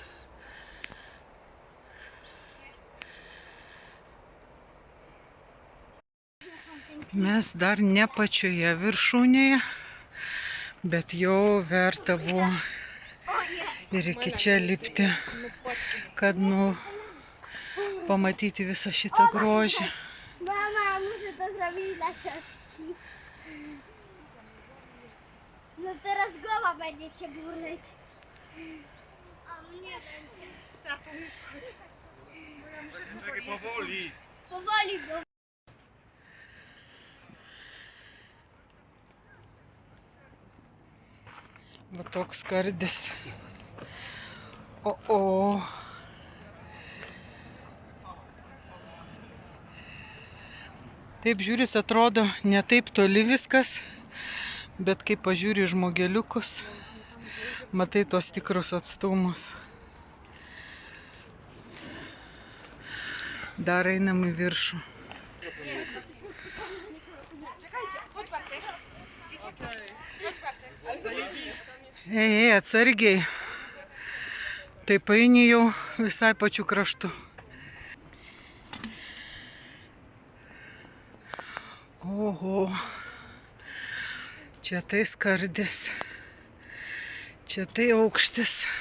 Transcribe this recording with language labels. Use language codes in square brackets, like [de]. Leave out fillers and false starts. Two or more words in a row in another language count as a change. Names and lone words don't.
[lt] Mes dar ne pačioje viršūnėje, bet jau verta buvo ir iki čia lipti, kad pamatyti visą šitą grožį. [pl] Mama, muszę to zrobić dla siostrki. No teraz głowa będzie cię burzyć. A mnie będzie. Tato, już chodź. Czekaj, powoli. Powoli, bo... [lt] Va toks skardis. O. Taip žiūris, atrodo ne taip toli viskas, bet kai pažiūri žmogeliukus, matai tos tikrus atstumus. Dar einam į viršų. [pl] Czekajcie, chodź Bartek. [lt] Ei, atsargiai. Taip eini jau visai pačiu kraštu. Oho. Čia tai skardis. Čia tai aukštis.